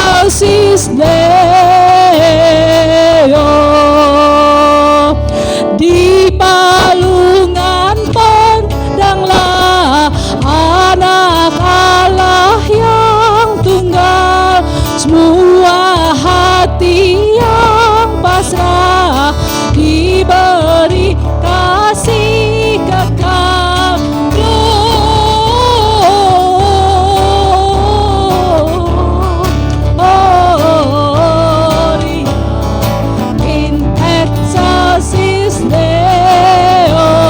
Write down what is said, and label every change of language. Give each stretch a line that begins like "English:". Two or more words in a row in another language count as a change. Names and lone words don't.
Latin: excelsis Deo.
Indonesian: Di palungan pandanglah anak Allah yang tunggal, semua hati yang pasrah diberi kasih kekal.
Latin: Gloria in excelsis Deo.